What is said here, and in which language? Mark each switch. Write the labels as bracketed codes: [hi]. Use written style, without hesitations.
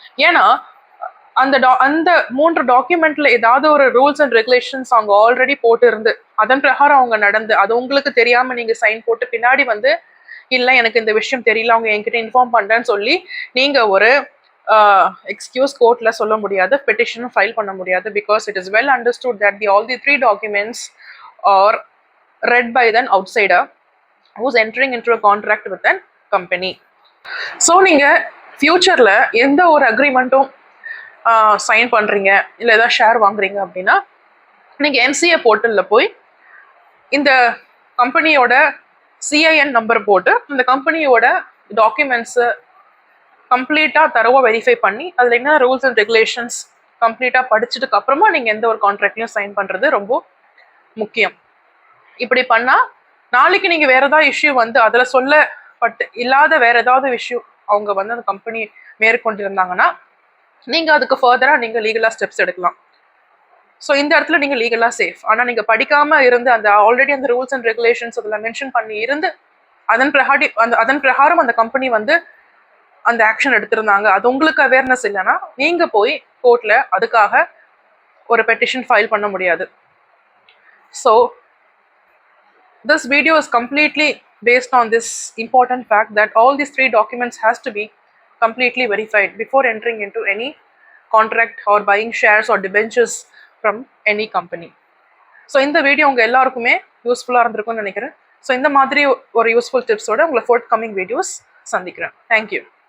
[ta] ஏன்னா அந்த 3 டாக்குமெண்ட்ல ஏதாவது ஒரு ரூல்ஸ் அண்ட் ரெகுலேஷன்ஸ் அவங்க ஆல்ரெடி போட்டு இருந்து அதன் பிரகாரம் அவங்க நடந்து அது உங்களுக்கு தெரியாம நீங்க சைன் போட்டு பின்னாடி வந்து இல்லை எனக்கு இந்த விஷயம் தெரியல, அவங்க என்கிட்ட இன்ஃபார்ம் பண்றேன்னு சொல்லி நீங்க ஒரு எக்ஸ்கியூஸ் கோர்ட்ல சொல்ல முடியாது, பெட்டிஷனும் ஃபைல் பண்ண முடியாது. [en] Because it is well understood that all the 3 documents are read by an outsider who's entering into a contract with an company. [ta] So நீங்க ஃபியூச்சர்ல எந்த ஒரு அக்ரிமெண்ட்டும் சைன் பண்றீங்க, இல்லை ஏதாவது ஷேர் வாங்குறீங்க அப்படின்னா நீங்க எம்சிஏ போர்ட்டல்ல போய் இந்த கம்பெனியோட சிஐஎன் நம்பர் போட்டு இந்த கம்பெனியோட டாக்குமெண்ட்ஸை கம்ப்ளீட்டா தரவா வெரிஃபை பண்ணி அதுல என்ன ரூல்ஸ் அண்ட் ரெகுலேஷன்ஸ் கம்ப்ளீட்டா படிச்சதுக்கு அப்புறமா நீங்க எந்த ஒரு கான்ட்ராக்ட்லையும் சைன் பண்றது ரொம்ப முக்கியம். இப்படி பண்ணா நாளைக்கு நீங்க வேற ஏதாவது இஷ்யூ வந்து அதுல சொல்லப்பட்டு இல்லாத வேற ஏதாவது இஷ்யூ அவங்க வந்து அந்த கம்பெனி மேற்கொண்டு இருந்தாங்கன்னா நீங்க அதுக்கு ஃபர்தரா நீங்க லீகலா ஸ்டெப்ஸ் எடுக்கலாம். ஸோ இந்த இடத்துல நீங்க லீகலா சேஃப். ஆனா நீங்க படிக்காம இருந்து அந்த ஆல்ரெடி அந்த ரூல்ஸ் அண்ட் ரெகுலேஷன்ஸ் அதுல மென்ஷன் பண்ணி இருந்து அதன் பிரகாரம் அந்த கம்பெனி வந்து அந்த ஆக்ஷன் எடுத்திருந்தாங்க, அது உங்களுக்கு அவேர்னஸ் இல்லைன்னா நீங்க போய் கோர்ட்ல அதுக்காக ஒரு பெட்டிஷன் ஃபைல் பண்ண முடியாது. [en] So this video is completely based on this important fact that all these 3 documents has to be completely verified before entering into any contract or buying shares or debentures from any company. [ta] So இந்த video உங்கள் எல்லாருக்குமே யூஸ்ஃபுல்லாக இருந்திருக்கும்னு நினைக்கிறேன். So இந்த மாதிரி ஒரு useful டிப்ஸோட உங்களை ஃபோர்த் கமிங் வீடியோஸ் சந்திக்கிறேன். தேங்க்யூ.